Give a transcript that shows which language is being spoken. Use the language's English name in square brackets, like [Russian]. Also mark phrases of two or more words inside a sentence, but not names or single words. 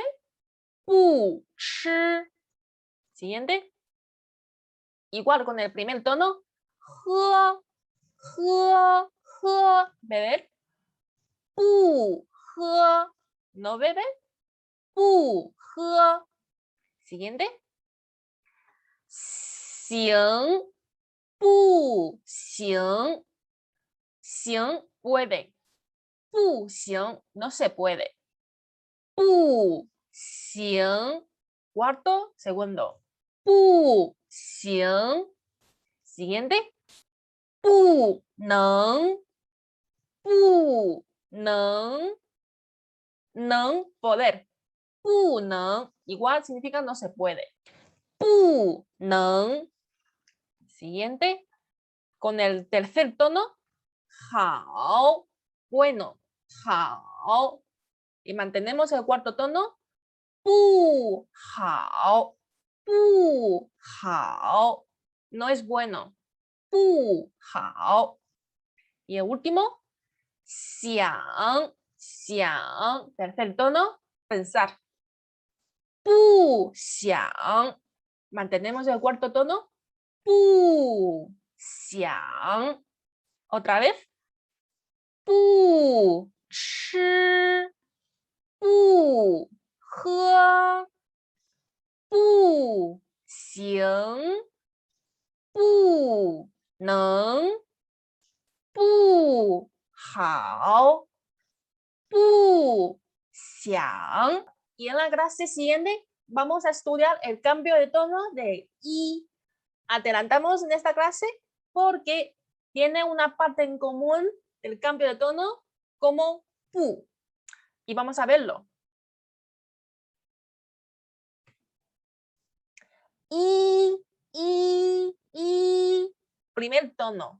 [Chinese] 不是. Siguiente. [Spanish] Igual con el primer tono, [Chinese] 喝，喝，喝, [Spanish] beber. [Chinese] 不喝, [Spanish] no bebe. [Chinese] 不喝. Siguiente. 行，不行. Xing, puede. 不行, no se puede. 不行. [Spanish] Cuarto, segundo. [Chinese] 不行. Siguiente. 不能. 不能。能, poder. 不能, [Spanish] igual significa no se puede. [Chinese] 不能. [Spanish] Siguiente. Con el tercer tono. Hao. Bueno. [Chinese] Hao. [Spanish] Y mantenemos el cuarto tono. [Chinese] 不好。不好. [Spanish] No es bueno. [Chinese] 不好. [Spanish] Y el último, [Chinese] 想, 想, [Spanish] tercer tono, pensar. [Chinese] 不想, [Spanish] mantenemos el cuarto tono, [Chinese] 不想. [Spanish] Otra vez, [Chinese] 不吃, 不喝, 不行, 不能, 不好, 不想. [Spanish] Y en la clase siguiente vamos a estudiar el cambio de tono de i. Adelantamos en esta clase porque tiene una parte en común el cambio de tono como pu. Y vamos a verlo. I, primer tono.